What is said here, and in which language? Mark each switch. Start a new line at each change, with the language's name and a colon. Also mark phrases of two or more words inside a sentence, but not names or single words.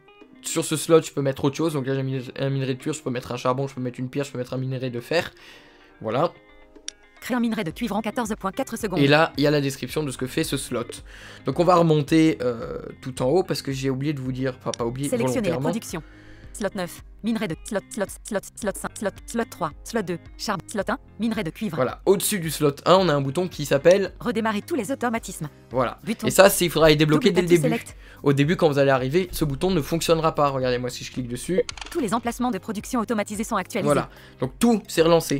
French: Sur ce slot, je peux mettre autre chose. Donc là, j'ai mis un minerai de cuivre, je peux mettre un charbon, je peux mettre une pierre, je peux mettre un minerai de fer. Voilà. Créer un minerai de cuivre en 14,4 secondes. Et là, il y a la description de ce que fait ce slot. Donc on va remonter tout en haut parce que j'ai oublié de vous dire, enfin pas oublié, Sélectionnez la volontairement. production. Slot 9. Minerai de slot 5, slot 3, slot 2, charbon, slot 1, minerai de cuivre. Voilà, au-dessus du slot 1, on a un bouton qui s'appelle, Redémarrer tous les automatismes. voilà.
English: Button.
French: Et ça, il faudra les débloquer dès
English: Double
French: le
English: tatou
French: début.
English: select.
French: Au début, quand vous allez arriver, ce bouton ne fonctionnera pas. Regardez-moi si je clique dessus. Tous les emplacements de production automatisés sont actualisés. Voilà. Donc tout s'est relancé.